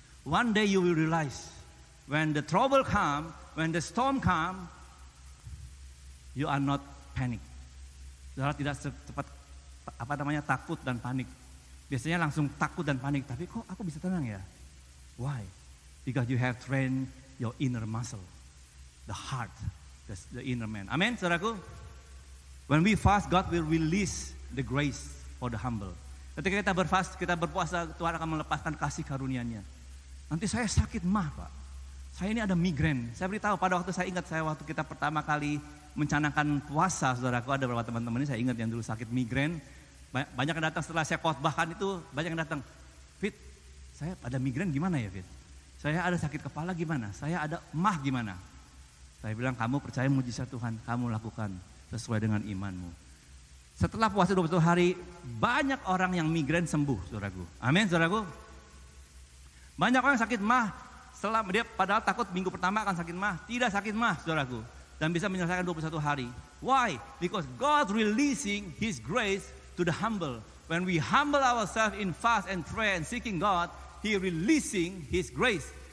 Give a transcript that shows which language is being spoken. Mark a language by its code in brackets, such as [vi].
[en] One day you will realize, when the trouble come, when the storm come, you are not panic. [id] Saudara tidak cepat takut dan panik. Biasanya langsung takut dan panik, tapi kok aku bisa tenang ya? [en] Why? Because you have trained your inner muscle, the heart, the inner man. Amin, saudaraku. When we fast, God will release the grace for the humble. [id] Ketika kita berpuasa, Tuhan akan melepaskan kasih karunia-Nya. Nanti saya sakit mah, Pak. Saya ini ada migrain. Saya beritahu pada waktu waktu kita pertama kali mencanangkan puasa, saudaraku, ada beberapa teman-teman ini saya ingat yang dulu sakit migrain. Banyak yang datang setelah saya khotbahkan itu, banyak yang datang, Fit, saya ada migrain gimana ya Fit? Saya ada sakit kepala gimana? Saya ada mah gimana? Saya bilang, kamu percaya mujizat Tuhan, kamu lakukan sesuai dengan imanmu. Setelah puasa 21 hari, banyak orang yang migrain sembuh, saudaraku. Amin, saudaraku. Banyak orang yang sakit mah, setelah dia padahal takut minggu pertama akan sakit mah, tidak sakit mah, saudaraku. Dan bisa menyelesaikan 21 hari. [en] Why? Because God releasing His grace to the humble. When we humble ourselves in fast and prayer and seeking God, He releasing His grace.